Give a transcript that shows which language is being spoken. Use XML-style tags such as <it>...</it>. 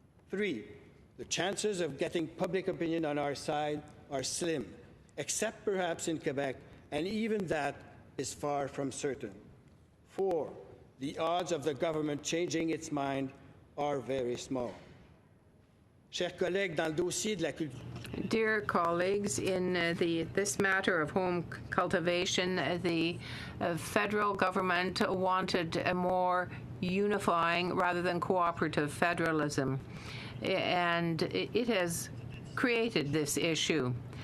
<en>3, the chances of getting public opinion on our side are slim, except perhaps in Quebec, and even that is far from certain. 4, the odds of the government changing its mind are very small.</en> <fr>Chers collègues, dans le dossier de la culture.</fr> <en>Dear colleagues, in this matter of home cultivation, the federal government wanted a more unifying rather than cooperative federalism, and it has created this issue.</en>